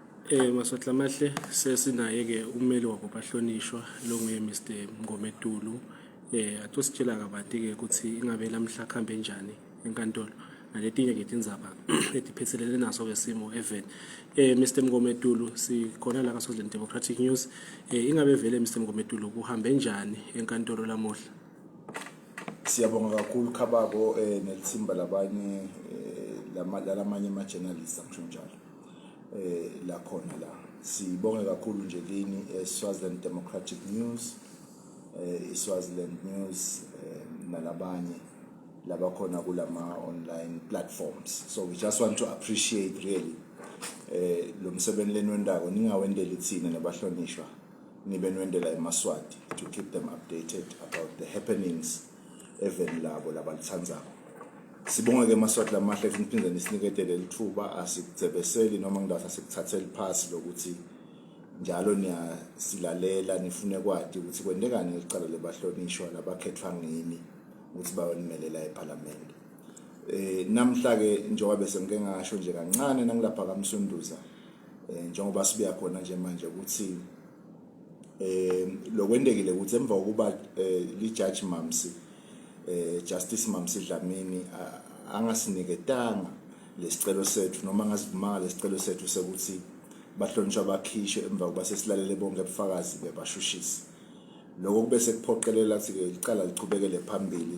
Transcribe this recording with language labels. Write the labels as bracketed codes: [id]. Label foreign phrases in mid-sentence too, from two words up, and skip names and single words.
[ss] Maswahla mahle sesinaye ke ummeli wabo bahlonishwa lo nguye Mr Mngomedulu. Athi sitshela kabanti ke ukuthi ingabe lamhla khambe njani enkantolo naletinye ke tindzaba etiphethelene naso ke simo even. Mr Mngomedulu sikhona la kaSwaziland Democratic News. Ingabe vele Mr Mngomedulu kuhambe njani enkantolo lamuhla? Siyabonga kakhulu Khabako nelithimba labanye lamanye ama journalists angisho njalo. La khona la sibonge kakhulu nje kini Swaziland Democratic News, Swaziland News nalabanye labakhona kulama [en] online platforms. So we just want to appreciate really [ss] lo msebenzi lenwendako ningawendela ithina nabahlonishwa nibe nwendela eMaswati [en] to keep them updated about the happenings even [ss] labo labalithandzako. Sibonga ke Maswati lamahle siphinde nisiniketele lithuba asikudzebeseli noma ngidasa sikuthathele phasi lokuthi njalo niyasilalela nifune kwathi ukuthi kwendekani licala lebahlonishwa labakhethwa ngini ukuthi bayonimelela eParliament. Namhla ke njengoba bese ngike ngasho nje kancane nangilapha kaMsunduza njengoba sibuya khona nje manje ukuthi lokwendekile ukuthi emva kokuba li-judge Mamsi Justice Mamsi Dlamini angasiniketanga lesicelo sethu noma angazivuma lesicelo sethu sekuthi bahlonishwa bakhishwe emva kokuba sesilalele bonke ubufakazi bebashushisi. Lokho kube sekuphoqelela ukuthi ke licala lichubekele phambili.